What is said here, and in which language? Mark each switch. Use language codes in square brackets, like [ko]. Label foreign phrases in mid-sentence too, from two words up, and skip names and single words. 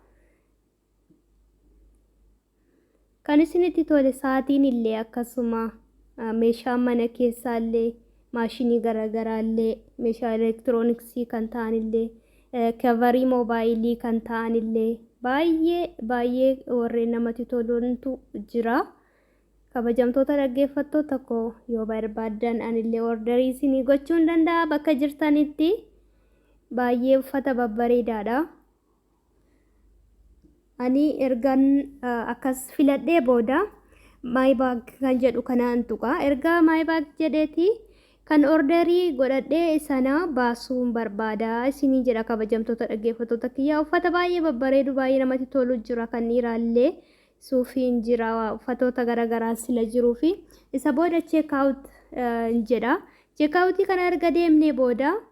[om] kan isinitti tole sa'aatiin illee akkasuma meeshaa mana keessaa illee maashinii garaagaraa illee meeshaa elektirooniksii kan ta'an illee kavarii moobaayilii kan ta'an illee baay'ee warreen namatti tolutu jira kabajamtoota dhaggeeffattoota koo yoo barbaadan anillee orderii isinii gochuun danda'a bakka jirtanitti baay'ee uffata babbareedaadha ani ergan akkas filadhee booda [en] my bag [om] kan jedhu kanaan tuqa erga [en] my bag [om] jedheeti kan orderii godhadhee sana baasuun barbaada isinii jedha kabajamtoota dhaggeeffattoota kiyyaa uffata baay'ee babbareedu baay'ee namatti tolu jira kan dhiiraallee suufiin jira uffatoota garaagaraa sila jiruu fi isa booda [en] check out [om] jedha [en] check outii [om] kana erga deemnee booda